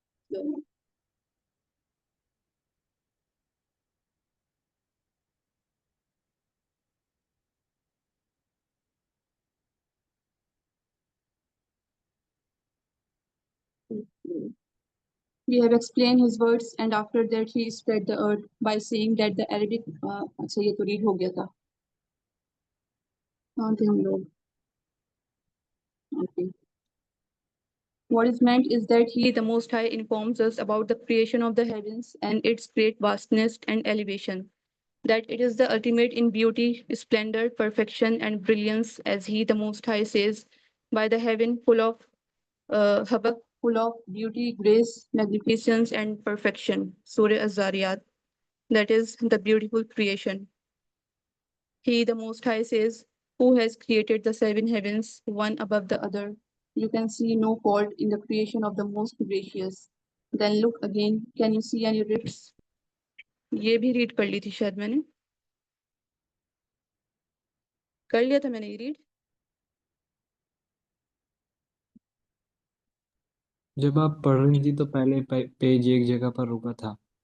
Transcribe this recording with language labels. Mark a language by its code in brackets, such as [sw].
[en] تو we have explained his words and after that he spread the earth by saying that the Arabic [ur] اچھا یہ تو red ہو گیا تھا. کہاں تھے ہم لوگ؟ Okay. [en] What is meant is that he, the Most High, informs us about the creation of the heavens and its great vastness and elevation, that it is the ultimate in beauty, splendor, perfection, and brilliance, as he, the Most High, says, by the heaven full of habak, full of beauty, grace, magnificence, and perfection. Surah Az-Zariyat, that is the beautiful creation. He, the Most High, says, who has created the seven heavens, one above the other. You can see no fault in the creation of the Most Gracious. Then look again. Can you see any rifts? [ur] یہ بھی red کر لی تھی شاید میں نے، کر لیا تھا میں نے یہ ریڈ. جب آپ پڑھ رہی تھی تو پہلے پیج ایک جگہ پر رکا تھا،